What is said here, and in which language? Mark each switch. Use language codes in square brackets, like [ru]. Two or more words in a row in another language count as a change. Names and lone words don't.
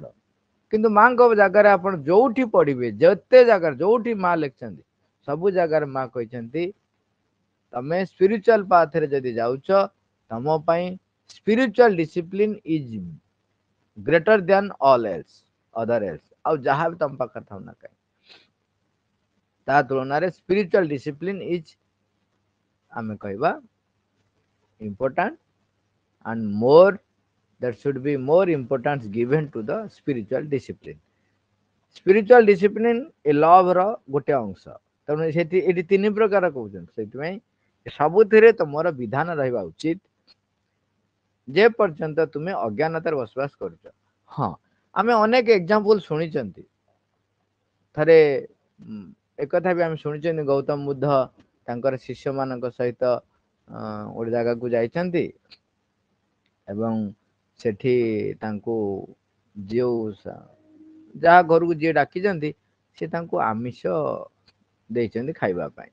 [or] କିନ୍ତୁ ମାଙ୍କ ଜାଗାରେ ଆପଣ ଯୋଉଠି ପଢିବେ, ଯେତେ ଜାଗାରେ ଯୋଉଠି ମା ଲେଖିଛନ୍ତି, ସବୁ ଜାଗାରେ ମା କହିଛନ୍ତି ତମେ [en] spiritual pathରେ [or] ଯଦି ଯାଉଛ, ତମ ପାଇଁ [en] spiritual discipline is greater than all else, other else. [or] ଆଉ ଯାହା ବି ତମ ପାଖରେ ଥାଉ ନା କାହିଁ, ତା ତୁଳନାରେ [en] spiritual discipline is, [or] ଆମେ କହିବା [en] important, and more, there should be more importance given to the spiritual discipline। spiritual discipline [or] ଏ love ର ଗୋଟେ ଅଂଶ। ତେଣୁ ସେଠି ଏଠି ତିନି ପ୍ରକାର କହୁଛନ୍ତି। ସେଥିପାଇଁ ସବୁଥିରେ ତମର ବିଧାନ ରହିବା ଉଚିତ, ଯେ ପର୍ଯ୍ୟନ୍ତ ତୁମେ ଅଜ୍ଞାନତାରେ ବସବାସ କରୁଛ। ହଁ, ଆମେ ଅନେକ ଏକ୍ସାମ୍ପଲ ଶୁଣିଛନ୍ତି। ଥରେ ଏକଥା ବି ଆମେ ଶୁଣିଛନ୍ତି, ଗୌତମ ବୁଦ୍ଧ ତାଙ୍କର ଶିଷ୍ୟ ମାନଙ୍କ ସହିତ ଗୋଟେ ଜାଗାକୁ ଯାଇଛନ୍ତି ଏବଂ ସେଠି ତାଙ୍କୁ ଯୋଉ ଯାହା ଘରକୁ ଯିଏ ଡାକିଛନ୍ତି, ସେ ତାଙ୍କୁ ଆମିଷ ଦେଇଛନ୍ତି ଖାଇବା ପାଇଁ।